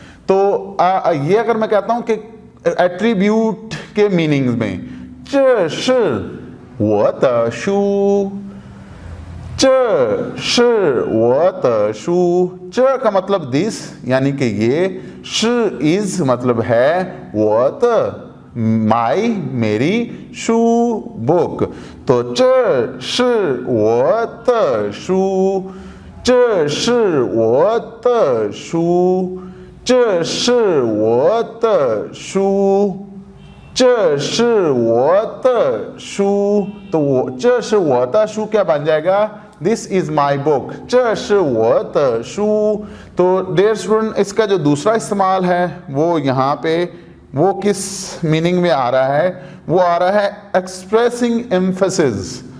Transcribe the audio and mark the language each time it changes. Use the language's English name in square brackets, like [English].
[Hindi] तो ये अगर मैं कहता हूं कि एट्रीब्यूट के मीनिंग्स में, [Chinese] 这是我的书，这是我的书， [Hindi] 这का मतलब दिस यानी कि ये, 是 इज मतलब है, 我的माई मेरी, शू बुक। [Chinese] तो 这是我的书，这是我的书，这是我的书，这是我的书। [Hindi] तो वो [Chinese] 这是我的书 [Hindi] क्या बन जाएगा, [English] this is my book, [Hindi] 这是我的书। तो डियर स्टूडेंट इसका जो दूसरा इस्तेमाल है वो यहाँ पे वो किस मीनिंग में आ रहा है, वो आ रहा है एक्सप्रेसिंग एम्फेसिस।